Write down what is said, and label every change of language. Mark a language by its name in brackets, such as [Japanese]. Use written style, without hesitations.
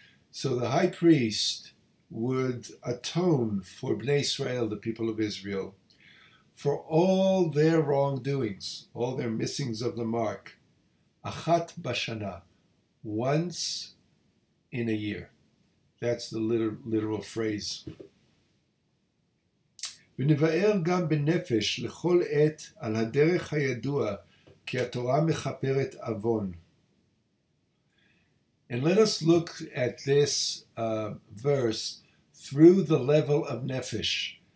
[English] So the high priest would atone for Bnei Israel, the people of Israel, for all their wrongdoings, all their missings of the mark, [Hebrew] achat bashana, [English] once in a year. That's the literal phrase. [Hebrew] ונבאר גם בנפש לכל עת על הדרך הידוע כי התורה מכפרת עוון. [English] And let us look at this verse through the level of nefesh.